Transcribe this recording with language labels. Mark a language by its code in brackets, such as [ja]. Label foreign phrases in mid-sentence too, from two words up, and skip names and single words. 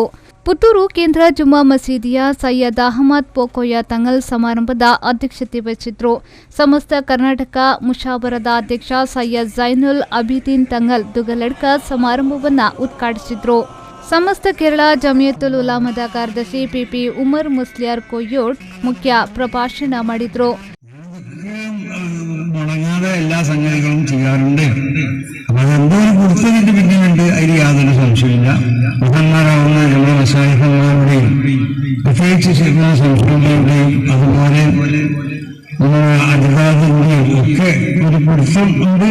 [kn] ಪುತ್ತೂರು ಕೇಂದ್ರ ಜುಮ್ಮಾ ಮಸೀದಿಯ ಸೈಯದ್ ಅಹಮದ್ ಪೋಕೋಯ ತಂಗಲ್ ಸಮಾರಂಭದ ಅಧ್ಯಕ್ಷತೆ ವಹಿಸಿದ್ರು. ಸಮಸ್ತ ಕರ್ನಾಟಕ ಮುಷಾವರದ ಅಧ್ಯಕ್ಷ ಸೈಯದ್ ಜೈನುಲ್ ಅಬಿದೀನ್ ತಂಗಲ್ ದುಗಲಡ್ಕ ಸಮಾರಂಭವನ್ನು ಉದ್ಘಾಟಿಸಿದ್ರು. ಸಮಸ್ತ ಕೇರಳ ಜಮಿಯತುಲ್ ಉಲಾಮದ ಕಾರ್ಯದರ್ಶಿ ಪಿಪಿ ಉಮರ್ ಮುಸ್ಲಿಯಾರ್ ಕೊಯ್ಯೋಡ್ ಮುಖ್ಯ ಪ್ರಭಾಷಣ ಮಾಡಿದ್ರು. [ml] മുടങ്ങാതെ എല്ലാ സംഗതികളും ചെയ്യാറുണ്ട്. അപ്പൊ അതെന്തോ ഒരു കൊടുത്തതിന്റെ പിന്നിലുണ്ട്, അതിൽ യാതൊരു സംശയമില്ല. മഹാന്മാരാവുന്ന നമ്മുടെ മസാഹിഹന്മാരുടെയും പ്രത്യേകിച്ച് ശരിയായ സംസ്കൃതിയുടെയും അതുപോലെ നമ്മുടെ അധികാരത്തിന്റെയും ഒക്കെ ഒരു പിടുത്തം ഉണ്ട്.